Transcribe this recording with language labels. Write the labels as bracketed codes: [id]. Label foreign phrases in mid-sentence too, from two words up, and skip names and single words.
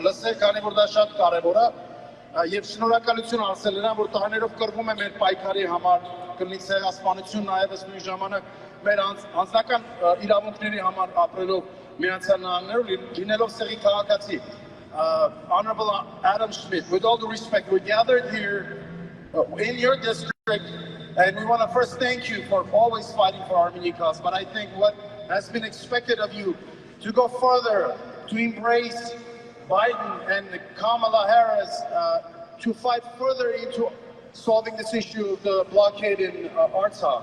[hy] լսել, քանի որ դա շատ կարեւոր է, եւ շնորհակալություն ասել նրան, որ տարիներով կռվում է մեր պայքարի համար, կլինի ցեղասպանություն նաեւ նույն ժամանակ մեր անձնական իրավունքների համար ապրելով Միացյալ Նահանգներում լինելով սեղի քաղաքացի։ Honorable Ադամ Շիֆի, [en] with all due respect, we gathered here in your district, and we want to first thank you for always fighting for Armenian cause. But I think what has been expected of you to go further, to embrace Biden and Kamala Harris, to fight further into solving this issue of the blockade in Artsakh.